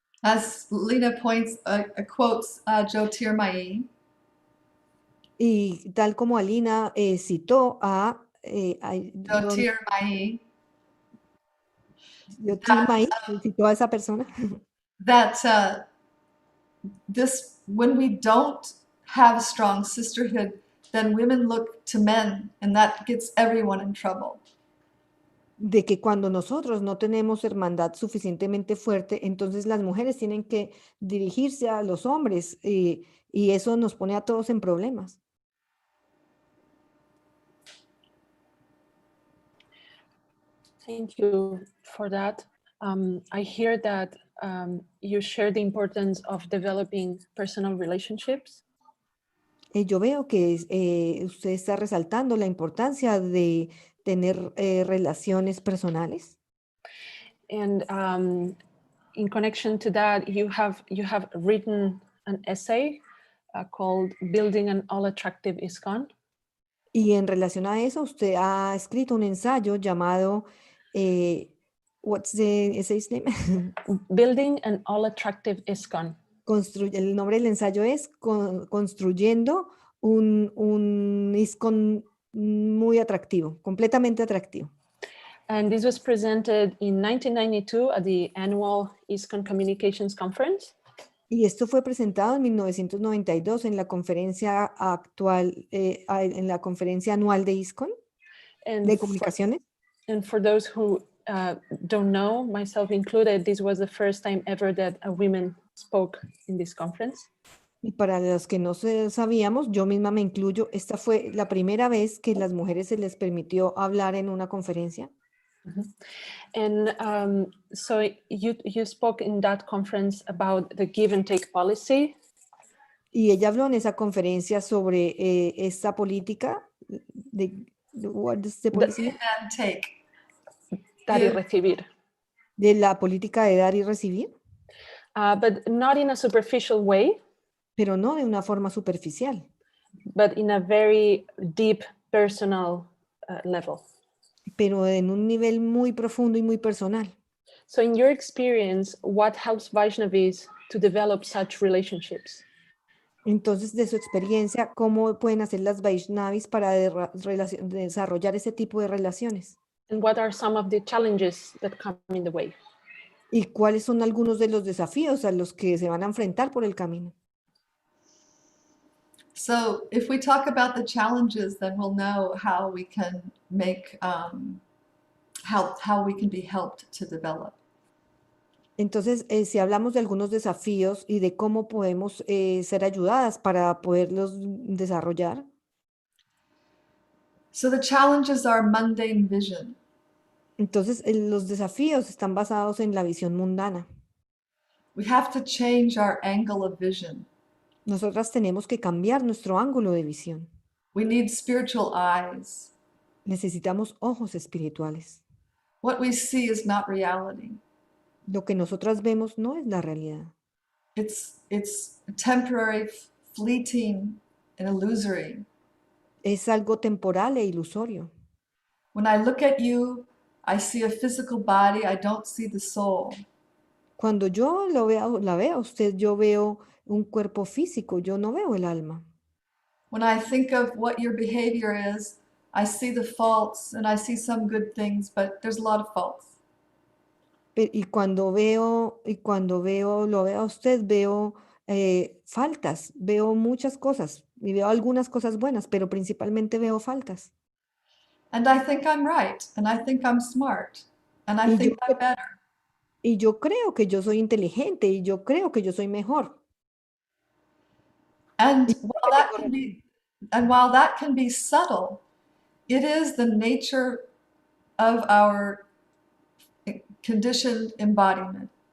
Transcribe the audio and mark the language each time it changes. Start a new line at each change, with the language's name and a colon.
English: As Lena quotes Jyotirmayi,
Spanish: Y tal como Alina citó a Jyotirmayi, Yotirmai, citó a esa persona,
English: that when we don't have a strong sisterhood, then women look to men, and that gets everyone in trouble.
Spanish: de que cuando nosotros no tenemos hermandad suficientemente fuerte, entonces las mujeres tienen que dirigirse a los hombres y eso nos pone a todos en problemas.
English: Thank you for that. I hear that you share the importance of developing personal relationships.
Spanish: Yo veo que usted está resaltando la importancia de tener relaciones personales.
English: And in connection to that, you have written an essay called Building an All-Attractive ISKCON.
Spanish: Y en relación a eso, usted ha escrito un ensayo llamado,
English: what's the essay's name? Building an All-Attractive ISKCON.
Spanish: El nombre del ensayo es Construyendo un ISKCON muy atractivo, completamente atractivo.
English: And this was presented in 1992 at the annual ISKCON Communications Conference.
Spanish: Y esto fue presentado en 1992 en la conferencia actual, en la conferencia anual de ISKCON, de comunicaciones.
English: And for those who don't know, myself included, this was the first time ever that a woman spoke in this conference.
Spanish: Y para los que no sabíamos, yo misma me incluyo, esta fue la primera vez que las mujeres se les permitió hablar en una conferencia.
English: And so you spoke in that conference about the give and take policy.
Spanish: Y ella habló en esa conferencia sobre esta política
English: what is the policy? Give and take.
Spanish: Dar y recibir. De la política de dar y recibir.
English: But not in a superficial way.
Spanish: Pero no de una forma superficial.
English: But in a very deep personal level.
Spanish: Pero en un nivel muy profundo y muy personal.
English: So in your experience, what helps vaishnavis to develop such relationships?
Spanish: Entonces, de su experiencia, ¿cómo pueden hacer las vaishnavis para desarrollar ese tipo de relaciones?
English: And what are some of the challenges that come in the way?
Spanish: ¿Y cuáles son algunos de los desafíos a los que se van a enfrentar por el camino?
English: So if we talk about the challenges, then we'll know how we can make, how we can be helped to develop.
Spanish: Entonces, si hablamos de algunos desafíos y de cómo podemos ser ayudadas para poderlos desarrollar.
English: So the challenges are mundane vision.
Spanish: Entonces, los desafíos están basados en la visión mundana.
English: We have to change our angle of vision.
Spanish: Nosotras tenemos que cambiar nuestro ángulo de visión.
English: We need spiritual eyes.
Spanish: Necesitamos ojos espirituales.
English: What we see is not reality.
Spanish: Lo que nosotras vemos no es la realidad.
English: It's temporary, fleeting, and illusory.
Spanish: Es algo temporal e ilusorio.
English: When I look at you, I see a physical body, I don't see the soul.
Spanish: Cuando yo la veo a usted, yo veo un cuerpo físico, yo no veo el alma.
English: When I think of what your behavior is, I see the faults and I see some good things, but there's a lot of faults.
Spanish: Y cuando lo veo a usted, veo faltas, veo muchas cosas y veo algunas cosas buenas, pero principalmente veo faltas.
English: And I think I'm right, and I think I'm smart, and I think I'm better.
Spanish: Y yo creo que yo soy inteligente y yo creo que yo soy mejor.
English: And while that can be subtle, it is the nature of our conditioned embodiment.